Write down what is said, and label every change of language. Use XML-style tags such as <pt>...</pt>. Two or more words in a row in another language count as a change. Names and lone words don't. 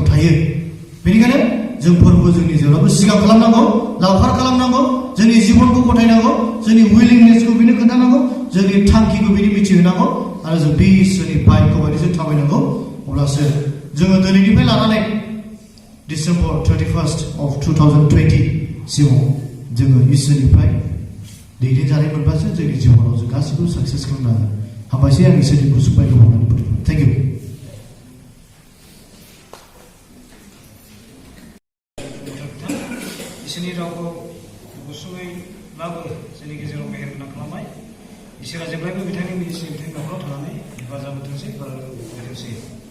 <brx>थायो बेनिखायनो जों फोरबो जोंनि जेब्लाबो सिगां खालामनांगौ लावखार खालामनांगौ जोंनि जिबनखौ गथायनांगौ जोंनि उइलिंनेसखौ बेनो खोन्थानांगौ जोंनि थांखिखौ बेनि मिथिहोनांगौ आरो जों बे इसोरनि बाइकखौ बायदि जों थाबायनांगौ अब्लासो जोङो दिनैनिफ्राय लानानै December 31st of 2020 सिमाव जोङो इसोरनिफ्राय दैदेनजानाय मोनबासो जोंनि जिबनाव जों गासिबो साक्सेस खालामनो हागोन हामबायसै आं इसोरनि गुसु बाइकखौ मावनानै फोथायबाय</brx> <en>Thank you</en> <brx>इसोरनि रावखौ गुसुङैब्लाबो जोंनि गेजेराव मेहेर गोनां खालामबाय इसोरा जेब्लायबो बिथांनि न'खराव थानानै हेफाजाब होथोंसै</brx>